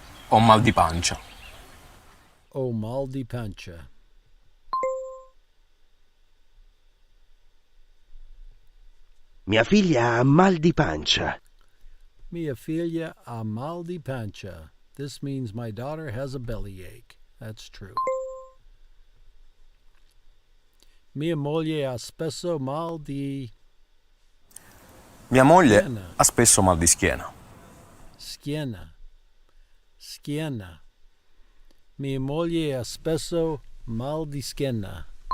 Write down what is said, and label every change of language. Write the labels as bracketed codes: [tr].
[it] Ho mal di pancia. Ho mal di pancia. Mia figlia ha mal di pancia. Mia figlia ha mal di pancia. [en] This means my daughter has a bellyache. That's true. [it] Mia moglie ha spesso mal di... Mia moglie Schiena. ha spesso mal di schiena. Schiena. Schiena. Mia moglie ha spesso mal di schiena.